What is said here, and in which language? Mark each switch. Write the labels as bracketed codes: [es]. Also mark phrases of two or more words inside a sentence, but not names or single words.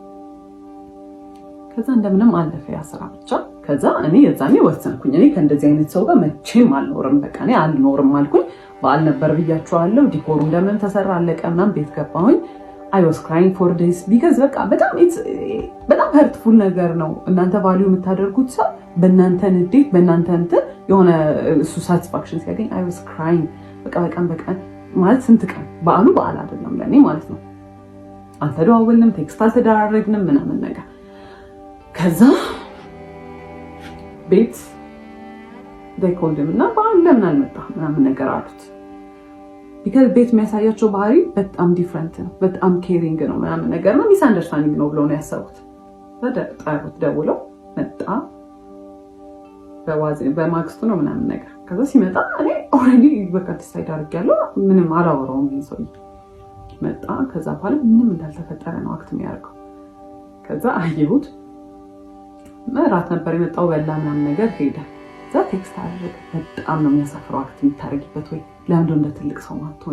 [am] ከዛ እንደምንም አለፈ ያ ስራ ብቻ። ከዛ እኔ የዛኔ ወሰንኩኝ እኔ ከእንደዚህ አይነት ሰው ጋር መቼም አልኖርም በቃ እኔ አልኖርም አልኩኝ። በዓል ነበር ብያቸዋለሁ። ዲኮሩ እንደምን ተሰራ አለቀ ምናምን ቤት ገባሁኝ። [en] I was crying for this because [am] በቃ በጣም hurtful ነገር ነው። እናንተ ቫልዩ የምታደርጉት ሰው በእናንተ ንዴት በእናንተ እንትን የሆነ እሱ ሳቲስፋክሽን ሲያገኝ [en] I was crying [am] በቃ በቀን ማለት ስንት ቀን በዓሉ በዓል አይደለም ለኔ ማለት ነው። አልተደዋወልንም ቴክስት አልተደራረግንም ምናምን ነገር። ከዛ ቤት [en] they called him [am] እና በዓሉ ለምን አልመጣም ምናምን ነገር አሉት። ቢካዝ ቤት የሚያሳያቸው ባህሪ በጣም ዲፍረንት ነው። በጣም ኬሪንግ ነው ምናምን ነገር ነው። [en] misunderstanding [am] ነው ብለው ነው ያሰቡት። ጠሩት ደውለው መጣ። በማግስቱ ነው ምናምን ነገር። ከዛ ሲመጣ እኔ ኦልሬዲ በቃ ዲሳይድ አድርጌያለሁ ምንም አላወራውም። ይሄ ሰው መጣ። ከዛ በኋላ ምንም እንዳልተፈጠረ ነው አክት የሚያደርገው። ከዛ አየሁት። እራት ነበር የመጣው በላ ምናምን ነገር ሄደ። ከዛ ቴክስት አደረገ። በጣም ነው የሚያሳፍረው አክት የምታደርጊበት ወይ ለምንድን እንደ ትልቅ ሰው ማትሆኝ?